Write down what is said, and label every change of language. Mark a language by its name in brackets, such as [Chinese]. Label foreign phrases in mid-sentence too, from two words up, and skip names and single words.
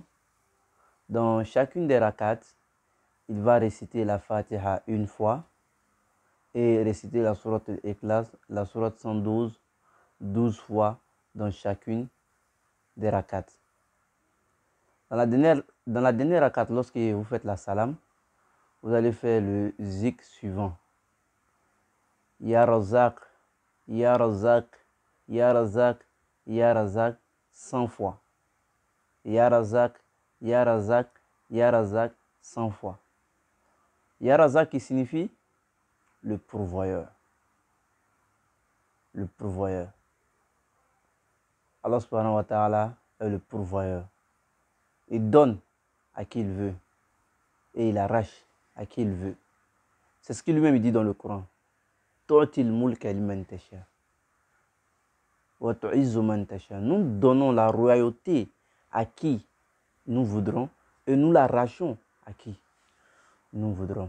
[French] Dans chacune des rakats, il va réciter la Fatiha une fois et réciter la sourate Al-Ikhlas, la sourate 112, 12 fois dans chacune des rakats. Dans la dernière rakat, lorsque vous faites la salam, vous allez faire le zik suivant. [Arabic] يا رزاق، يا رزاق، يا رزاق، يا رزاق, 100 fois. يا رزاق، يا رزاق، يا رزاق, 100 fois. يا رزاق [French] qui signifie le pourvoyeur. Le pourvoyeur. [Arabic] الله سبحانه وتعالى [French] est le pourvoyeur. Il donne à qui il veut et il arrache à qui il veut. C'est ce qu'il lui-même dit dans le Coran. Nous donnons la royauté à qui nous voudrons et nous l'arrachons à qui nous voudrons.